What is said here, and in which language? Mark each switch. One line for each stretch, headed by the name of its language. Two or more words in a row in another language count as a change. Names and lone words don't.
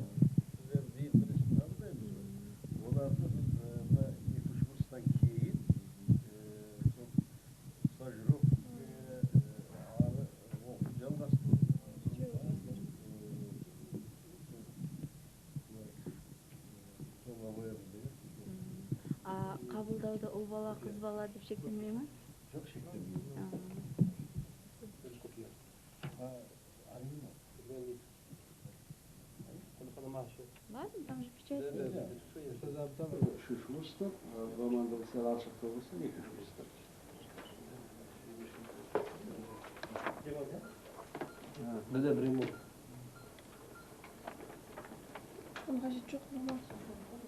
Kazakh: Біз енді биыл бірінші қабылдаймыз ғой. Оларды біз мына 2-3 курстан кейін сол стажировкаға ары оқу жалғастыру. Қабылдауда ұл бала, қыз бала деп шектелмей ме? Жоқ, шектелмейді.
Russian: Ладно, там же печать есть.
Kazakh: Үшінші курста, мамандығы сәл алшақта болса, екінші курста. Бізде бір ремонт. Оның қажеті жоқ, нормально.